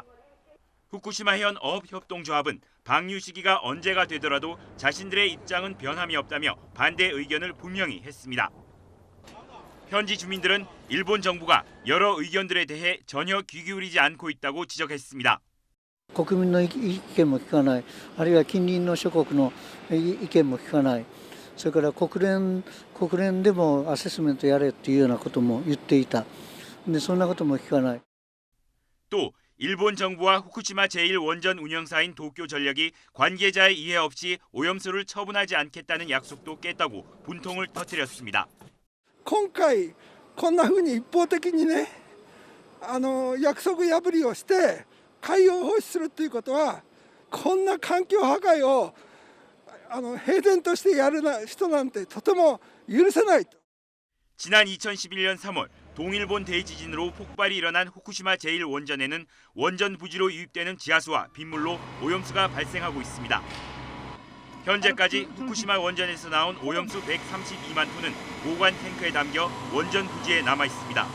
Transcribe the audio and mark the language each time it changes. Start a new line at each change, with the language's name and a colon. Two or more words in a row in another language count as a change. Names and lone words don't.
Korean: 후쿠시마현 어업협동조합은 방류 시기가 언제가 되더라도 자신들의 입장은 변함이 없다며 반대 의견을 분명히 했습니다. 현지 주민들은 일본 정부가 여러 의견들에 대해 전혀 귀 기울이지 않고 있다고 지적했습니다.
Japanese: 国民の意見も聞かない、あるいは近隣の諸国の意見も聞かない、それから国連でもアセスメントやれというようなことも言っていた。でそんなことも聞かない。
Korean: 또 일본 정부와 후쿠시마 제1원전 운영사인 도쿄전력이 관계자의 이해 없이 오염수를 처분하지 않겠다는 약속도 깼다고 분통을 터뜨렸습니다.
Japanese: 今回こんな風に一方的にね、約束破りをして海洋放出するということは、こんな環境破壊を平然としてやる人なんてとても許せないと。
Korean: 지난 2011년 3월 동일본 대지진으로 폭발이 일어난 후쿠시마 제1원전에는 원전 부지로 유입되는 지하수와 빗물로 오염수가 발생하고 있습니다. 현재까지 후쿠시마 원전에서 나온 오염수 132만 톤은 보관 탱크에 담겨 원전 부지에 남아 있습니다.